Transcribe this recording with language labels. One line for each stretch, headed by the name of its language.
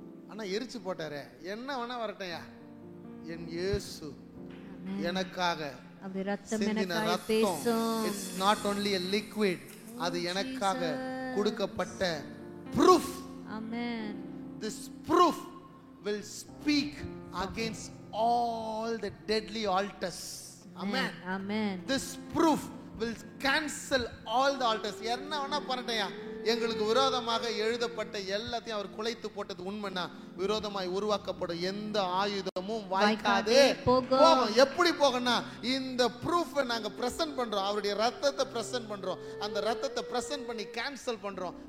Tamil: ஆனா எரிச்சு போட்டாரே, என்ன வேணா வரட்டையா, என் இயேசு எனக்காக சிந்தின ரத்தம்,
English: it's not only a liquid,
Tamil: அது எனக்காக கொடுக்கப்பட்ட proof.
English: Amen. This proof will speak against all the deadly altars. Amen. Amen. This proof will cancel all the altars.
Tamil: என்ன வேணா பண்ணட்டையா, எங்களுக்கு விரோதமாக எழுதப்பட்ட எல்லாத்தையும் அவர் குலைத்து போட்டது உண்மைன்னா, விரோதமாய் உருவாக்கப்படும் எந்த ஆயுதமும் வாய்க்காதே போகும். எப்படி போகணும்னா, இந்த ப்ரூஃபை நாங்க பிரசன்ட் பண்றோம், அவருடைய ரத்தத்தை பிரசன்ட் பண்றோம், அந்த ரத்தத்தை பிரசன்ட் பண்ணி கேன்சல் பண்றோம்.